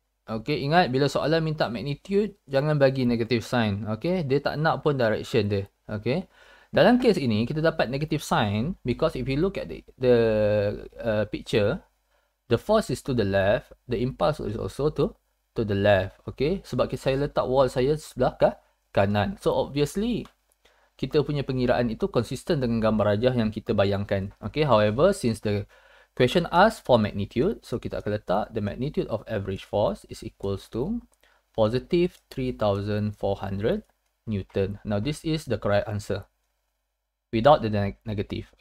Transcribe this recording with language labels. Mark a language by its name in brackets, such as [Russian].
[Malay] Okay, ingat bila soalan minta magnitude, jangan bagi [English] negative sign. [Malay] Okay, dia tak nak pun direction dia. [English] Okay, [Malay] dalam case ini, kita dapat negative sign [English] because if you look at the picture, the force is to the left, the impulse is also to the left. [Malay] Okay, sebab saya letak wall saya sebelah kanan. [English] So obviously, [Malay] kita punya pengiraan itu konsisten dengan gambar rajah yang kita bayangkan. [English] Okay, however, since the question asks for magnitude, so [Malay] kita akan letak [English] the magnitude of average force is equals to positive 3,400 Newton. Now this is the correct answer without the negative.